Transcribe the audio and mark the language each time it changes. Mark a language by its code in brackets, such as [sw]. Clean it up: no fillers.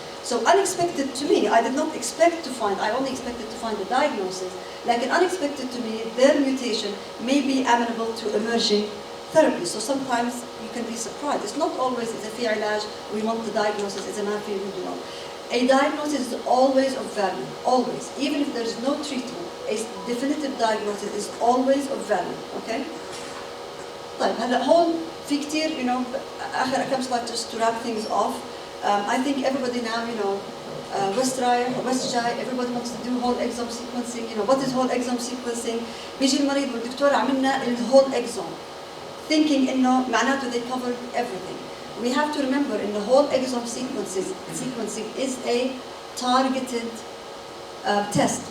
[en] So unexpected to me, I did not expect to find, I only expected to find the diagnosis, like unexpected to me, their mutation may be amenable to emerging therapy. So sometimes you can be surprised. It's not always [ar] إذا في علاج [en] we want the diagnosis [ar] إذا ما في [en] we do not. A diagnosis is always of value, always. Even if there is no treatment, a definitive diagnosis is always of value, okay? [ar] طيب هلا هون في كتير آخر كم [en] slide just to wrap things off. I think everybody now West [ar] رايح [en] West [ar] جاي, [en] everybody wants to do whole exome sequencing. What is whole exome sequencing? [ar] بيجي المريض والدكتور عملنا [en] whole exome, thinking [ar] إنه معناته [en] they covered everything. We have to remember in the whole exome sequencing is a targeted test.